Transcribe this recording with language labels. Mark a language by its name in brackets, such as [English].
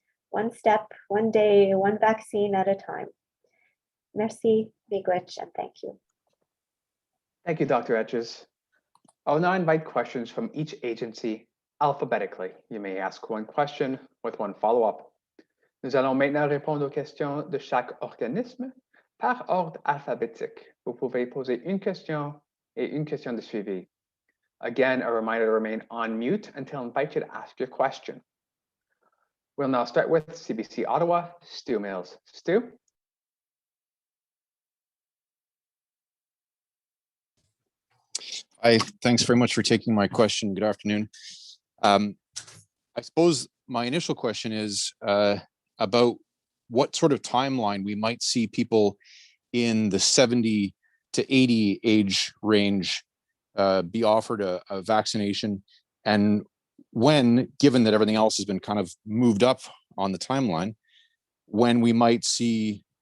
[English] One step, one day, one vaccine at a time. Merci, Miigwech, and thank you. Thank you, Dr. Etches. I'll now invite questions from each agency alphabetically. You may ask one question with one follow-up. [French] Nous allons maintenant répondre aux questions de chaque organisme par ordre alphabétique. Vous pouvez poser une question et une question de suivi. [English] Again, a reminder to remain on mute until invited to ask your question. We'll now start with CBC Ottawa, Stu Mills. Stu? Hi, thanks very much for taking my question. Good afternoon. I suppose my initial question is about what sort of timeline we might see people in the 70 to 80 age range be offered a vaccination, and when, given that everything else has been kind of moved up on the timeline, when we might see